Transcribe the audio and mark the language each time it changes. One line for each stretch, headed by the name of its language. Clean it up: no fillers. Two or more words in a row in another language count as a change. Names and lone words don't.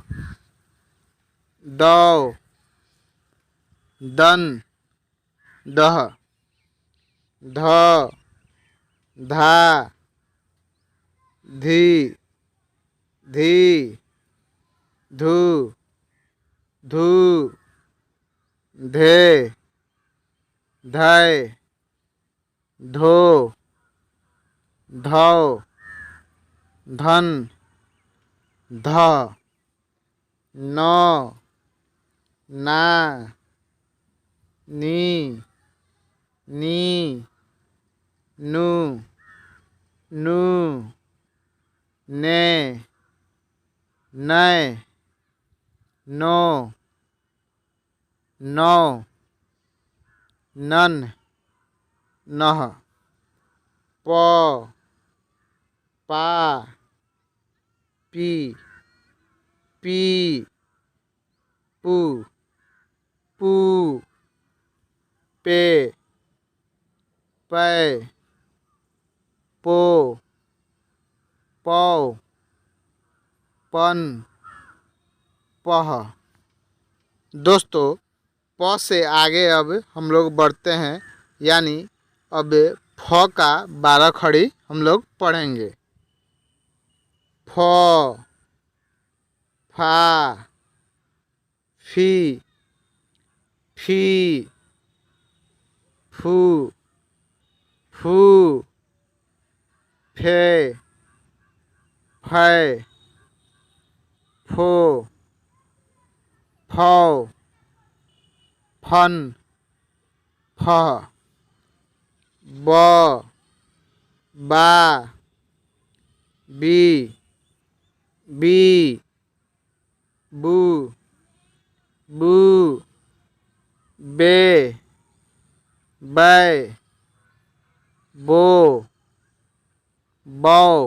Hindi: दौ दन दह ध धा धी धी धू धू धे धै धो धौ धन ध नौ ना नी नी नू नू ने नै नो नौ नन नह प पा पी पी पू पू पे पै पो पौ पन पह। दोस्तों प से आगे अब हम लोग बढ़ते हैं, यानी अब फ का 12 खड़ी हम लोग पढ़ेंगे। फ फा फी फी फू फू फे फै फो फौ फन फह ब बा बी बी बू बू बे बै बो बौ